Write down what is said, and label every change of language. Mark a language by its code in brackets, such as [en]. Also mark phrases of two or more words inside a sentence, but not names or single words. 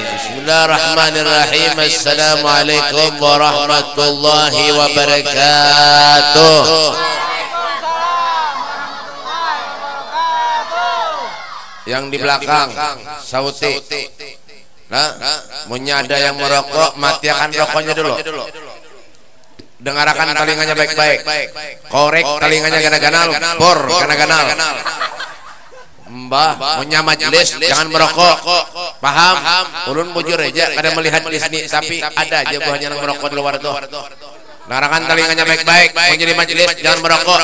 [ar] بسم الله الرحمن الرحيم. السلام عليكم ورحمة الله وبركاته. [id] Yang di belakang sauti. Nah, punya ada yang merokok, matikan rokoknya dulu. Dengarkan telinganya baik-baik. [bjn] Korek telinganya ganal-ganal, bor ganal-ganal. [id] Mbah, punya majelis jangan merokok. Paham? [bjn] Ulun bujur aja kada melihat di sini, tapi ada aja buahnya yang merokok di luar tuh. [id] Dengarkan telinganya baik-baik. Punya di majelis jangan merokok.